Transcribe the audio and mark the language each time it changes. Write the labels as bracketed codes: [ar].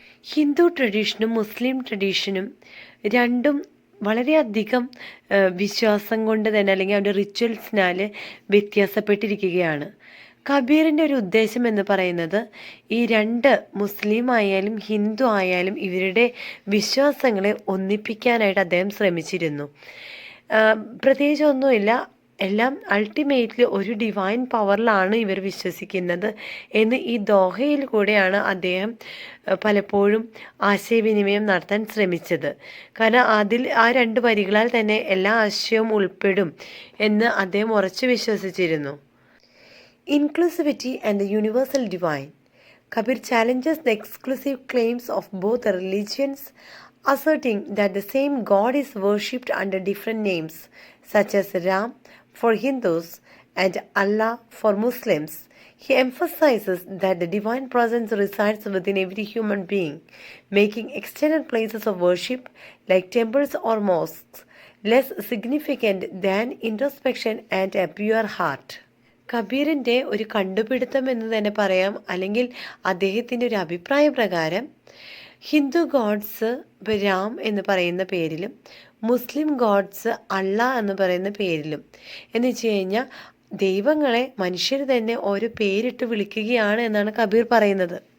[ml] ഹിന്ദു ട്രഡീഷനും മുസ്ലിം ട്രഡീഷനും രണ്ടും വളരെയധികം വിശ്വാസം കൊണ്ട് തന്നെ അല്ലെങ്കിൽ അവരുടെ റിച്വൽസിനാൽ വ്യത്യാസപ്പെട്ടിരിക്കുകയാണ്. കബീറിൻ്റെ ഒരു ഉദ്ദേശം എന്ന് പറയുന്നത് ഈ രണ്ട് മുസ്ലിം ആയാലും ഹിന്ദു ആയാലും ഇവരുടെ വിശ്വാസങ്ങളെ ഒന്നിപ്പിക്കാനായിട്ട് അദ്ദേഹം ശ്രമിച്ചിരുന്നു. പ്രത്യേകിച്ച് ഒന്നുമില്ല, എല്ലാം അൾട്ടിമേറ്റ്ലി ഒരു ഡിവൈൻ പവറിലാണ് ഇവർ വിശ്വസിക്കുന്നത് എന്ന് ഈ ദോഹയിൽ കൂടെയാണ് അദ്ദേഹം പലപ്പോഴും ആശയവിനിമയം നടത്താൻ ശ്രമിച്ചത്. കാരണം ആ രണ്ട് വരികളാൽ തന്നെ എല്ലാ ആശയവും ഉൾപ്പെടും എന്ന് അദ്ദേഹം ഉറച്ചു വിശ്വസിച്ചിരുന്നു. [en] Inclusivity and the universal divine. Kabir challenges the exclusive claims of both religions, asserting that the same God is worshipped under different names, such as Ram for Hindus and Allah for Muslims. He emphasizes that the divine presence resides within every human being, making external places of worship, like temples or mosques, less significant than introspection and a pure heart. [ml] കബീറിൻ്റെ ഒരു കണ്ടുപിടുത്തം എന്ന് തന്നെ പറയാം, അല്ലെങ്കിൽ അദ്ദേഹത്തിൻ്റെ ഒരു അഭിപ്രായ പ്രകാരം ഹിന്ദു ഗോഡ്സ് രാം എന്ന് പറയുന്ന പേരിലും മുസ്ലിം ഗോഡ്സ് അള്ളാ എന്ന് പറയുന്ന പേരിലും എന്ന് വെച്ച് കഴിഞ്ഞാൽ ദൈവങ്ങളെ മനുഷ്യർ തന്നെ ഓരോ പേരിട്ട് വിളിക്കുകയാണ് എന്നാണ് കബീർ പറയുന്നത്.